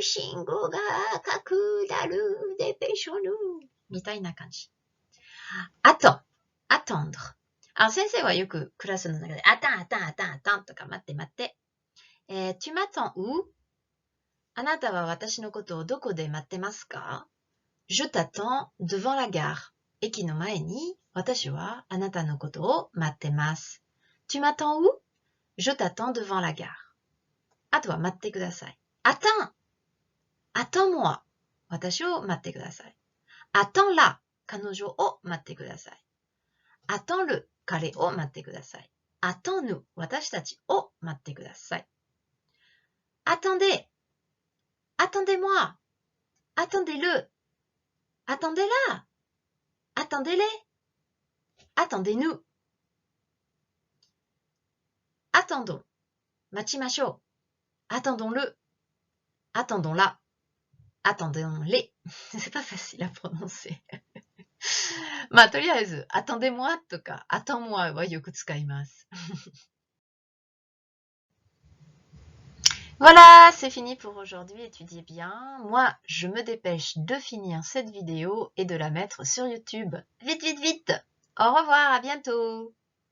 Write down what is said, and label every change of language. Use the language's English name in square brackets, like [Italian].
[Japanese] 信号が赤くなる。 [French] dépêchons-nous. [Japanese] みたいな感じ。 [French] attends, attendre. [Japanese] 先生はよくクラスの中で、attends とか待って待って。 [French] tu m'attends où? [Japanese] あなたは私のことをどこで待ってますか? [French] Je t'attends devant la gare. [Japanese] 駅の前に私はあなたのことを待ってます。 [French] Tu m'attends où? Je t'attends devant la gare. [Japanese] あとは待ってください。 [French] Attends! Attends-moi. [Japanese] 私を待ってください。 [French] Attends-la. [Japanese] 彼女を待ってください。 [French] Attends-le. [Japanese] 彼を待ってください。 [French] Attends-nous. [Japanese] 私たちを待ってください。 [French] Attendez. Attendez-moi. Attendez-le. Attendez-la. Attendez-les. Attendez-nous. Attendons. [Japanese] 待ちましょう。 [French] Attendons-le. Attendons-la. Attendons-les. C'est pas facile à prononcer. [Japanese] まあ、とりあえず、attendez-moi とか、attends-moi はよく使います。 [French] Voilà, c'est fini pour aujourd'hui, étudiez bien. Moi, je me dépêche de finir cette vidéo et de la mettre sur YouTube. Vite, vite, vite! Au revoir, à bientôt!